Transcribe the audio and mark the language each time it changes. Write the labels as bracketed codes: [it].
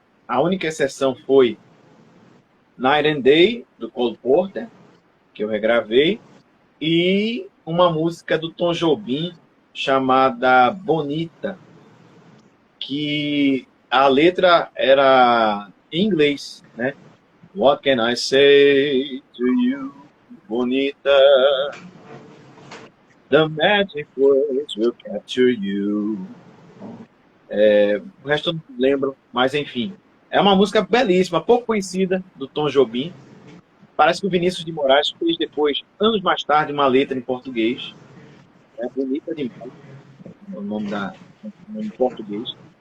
[pt] A única exceção foi Night and Day, do Cole Porter, que eu regravei, e uma música do Tom Jobim chamada Bonita, que a letra era em inglês, né? [en] What can I say to you, Bonita? The magic words will capture you. [pt] O resto eu não lembro, mas enfim. É uma música belíssima, pouco conhecida, do Tom Jobim. Parece que o Vinícius de Moraes fez depois, anos mais tarde, uma letra em português. É Bonita demais, o nome em português.